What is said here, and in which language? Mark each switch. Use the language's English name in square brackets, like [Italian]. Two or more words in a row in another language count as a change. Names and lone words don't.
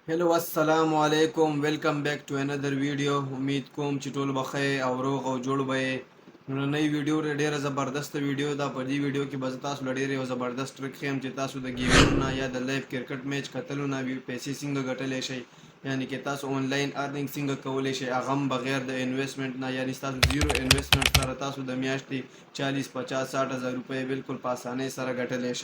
[English] Hello [Arabic] السلام علیکم [English] welcome back to another video. [Pashto] امید کوم چې ټول بخیر او روغ او جوړ به نن ویډیو ډیره زبردست ویډیو دا. په دې ویډیو کې به تاسو لړ ډیره زبردست ټریک خیم چې تاسو د گیمونو نه یا د لایو کرکټ میچ کتلو نه پیسې څنګه ګټلای شئ، یعنی کې تاسو [English] online earning [Pashto] څنګه کولای شئ هغه بغیر د انویسټمنټ نه، یعنی تاسو [English] zero investment [Pashto] سره تاسو د میاشتې 40 50 60 هزار روپۍ بالکل په اسانۍ سره ګټلای شئ.